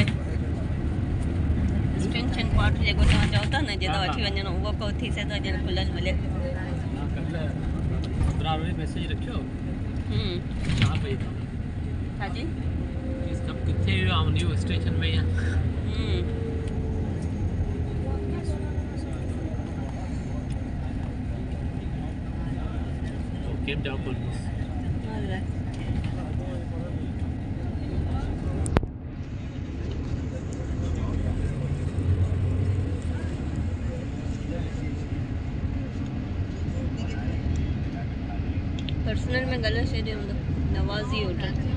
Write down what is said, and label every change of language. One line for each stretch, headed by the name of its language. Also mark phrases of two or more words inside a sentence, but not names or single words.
Sindhi: एक्सटेंशन पार्ट जेको तव्हां चओ था न, जितां वठी वञणो उहो को थी सघे थो ॼण खुलियल मिले। मैसेज रखियो छा जी कब किथे वियो आहे न्यू स्टेशन में या
English: came down for this.
Sindhi: पर्सनल में गला छॾियो हूंदो नवाज़ी होटल